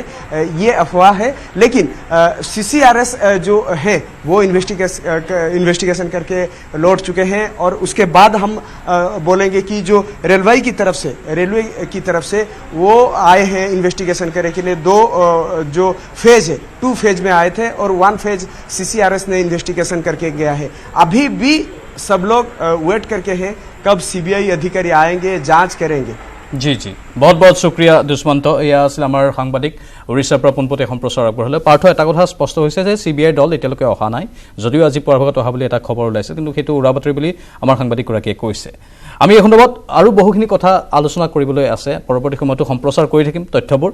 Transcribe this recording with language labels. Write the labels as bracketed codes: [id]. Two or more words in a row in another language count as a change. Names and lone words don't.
[hi] ये अफवाह है, लेकिन सीसीआरएस जो है वो इन्वेस्टिगेशन करके लौट चुके हैं और उसके बाद हम बोलेंगे कि जो रेलवे की तरफ से वो आए हैं इन्वेस्टिगेशन करने के लिए। 2 जो फेज है, 2 फेज में आए थे और 1 फेज सीसीआरएस ने इन्वेस्टिगेशन करके गया है। अभी भी सब लोग वेट करके हैं कब सीबीआई अधिकारी आएंगे, जांच करेंगे। जी बहुत बहुत शुक्रिया दुष्मন্ত। [as] এয়া আছিল আমাৰ সাংবাদিক উৰিষ্যাৰ পৰা পোনপটীয়া সম্প্ৰচাৰ আগবঢ়ালে। পাৰ্থ, এটা কথা স্পষ্ট হৈছে যে চিবিআই দল এতিয়ালৈকে অহা নাই, যদিও আজি পুৱাৰ ভাগত অহা বুলি এটা খবৰ ওলাইছে, কিন্তু সেইটো উৰাবাতৰি বুলি আমাৰ সাংবাদিকগৰাকীয়ে কৈছে। আমি এই সন্দৰ্ভত আৰু বহুখিনি কথা আলোচনা কৰিবলৈ আছে, পৰৱৰ্তী সময়তো সম্প্ৰচাৰ কৰি থাকিম তথ্যবোৰ।